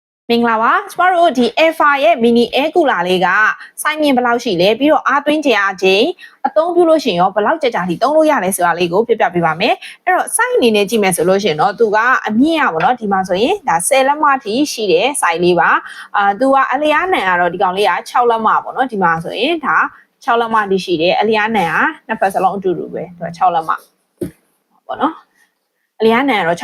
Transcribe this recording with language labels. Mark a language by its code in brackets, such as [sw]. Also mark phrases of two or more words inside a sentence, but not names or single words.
[my] မင်္ဂလာပါကျမတို့ဒီ Alpha ရဲ့ [en] mini air cooler [my] လေးကစိုင်းမြင့်ဘယ်လောက်ရှိလဲပြီးတော့အားသွင်းကြအားချင်းအသုံးပြုလို့ရှိရင်ရောဘယ်လောက်ကြာထိသုံးလို့ရလဲဆိုတာလေးကိုပြပြပေးပါမယ်အဲ့တော့စိုင်းအနေနဲ့ကြည့်မယ်ဆိုလို့ရှိရင်တော့သူကအမြင့်ရပါတော့ဒီမှာဆိုရင်ဒါ 10လက်မထိရှိတယ်စိုင်းလေးပါသူကအလျားနံကတော့ဒီကောင်လေးက6လက်မပေါ့နော်ဒီမှာဆိုရင်ဒါ6လက်မထိရှိတယ်အလျားနံကနှစ်ဖက်စလုံးအတူတူပဲသူက6လက်မပေါ့နော်အလျားနံကတော့